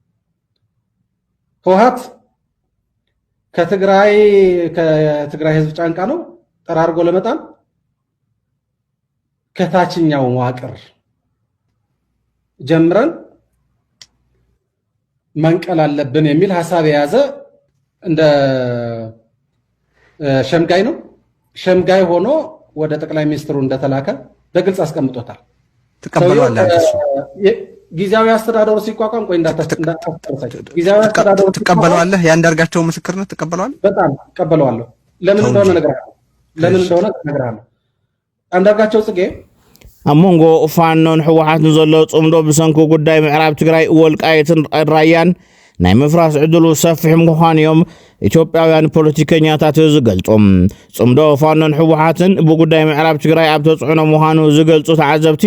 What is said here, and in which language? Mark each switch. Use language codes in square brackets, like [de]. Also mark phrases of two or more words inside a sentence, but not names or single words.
[am] ህወሓት ከትግራይ ህዝብ ጫንቃ ነው ጠራርጎ ለመጣል ከታችኛው መዋቅር ጀምረን መንቀል አለብን የሚል ሐሳብ የያዘ እንደ ሸምጋይ ነው ሸምጋይ ሆኖ ወደ ጠቅላይ ሚኒስትሩ እንደተላከ በግልጽ አስቀምጦታል ተቀበለዋለህ ጊዜያዊ አስተዳደሩ ሲቋቋም ቆይ ጊዜያዊ አስተዳደሩ ተቀበለዋለህ ያንዳርጋቸው ምስክርነት ተቀበለዋል በጣም ተቀበለዋለሁ ለምን እንደሆነ ነግራለሁ አንዳርጋቸው ጽጌ [ti] ኣሞንጎ ፋኖን ሕወሓትን ዘሎ ጽምዶ ብሰንኩ ጉዳይ ምዕራብ ትግራይ ወልቃይትን ራያን ናይ ምፍራስ ዕድሉ ሰፊሕ ምዃንዮም ኢትዮጵያውያን ፖለቲከኛታት ዝገልጹም ጽምዶ ፋኖን ሕወሓትን ብጉዳይ ምዕራብ ትግራይ ኣብ ተጽዕኖ ምዃኑ ዝገልጹ ተዓዘብቲ